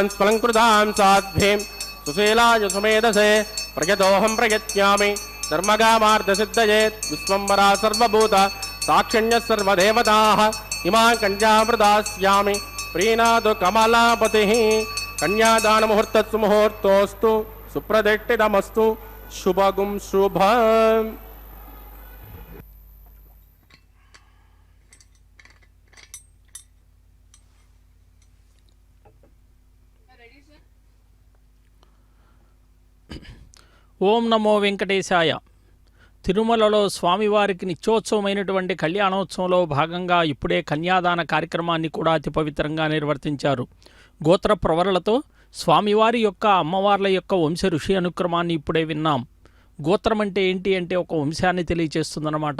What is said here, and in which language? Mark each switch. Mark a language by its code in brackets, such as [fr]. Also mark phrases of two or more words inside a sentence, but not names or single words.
[sa] स्फलङ्कृतां साध्वीं सुशीलाय सुमेधसे प्रयतोऽहं प्रयत्यामि धर्मकामार्थसिद्धयेत् विश्वम्भरा सर्वभूत साक्षिण्यः सर्वदेवताः इमां कन्यां प्रदास्यामि प्रीणातु कमलापतिः कन्यादानमुहूर्तस्तु मुहूर्तोऽस्तु सुप्रदिष्टितमस्तु शुभगुं शुभम् ఓం నమో వెంకటేశాయ. [te] తిరుమలలో స్వామివారికి నిత్యోత్సవమైనటువంటి కళ్యాణోత్సవంలో భాగంగా ఇప్పుడే కన్యాదాన కార్యక్రమాన్ని కూడా అతి పవిత్రంగా నిర్వర్తించారు. గోత్ర ప్రవరలతో స్వామివారి యొక్క అమ్మవార్ల యొక్క వంశ ఋషి అనుక్రమాన్ని ఇప్పుడే విన్నాం. గోత్రం అంటే ఏంటి అంటే ఒక వంశాన్ని తెలియచేస్తుందన్నమాట.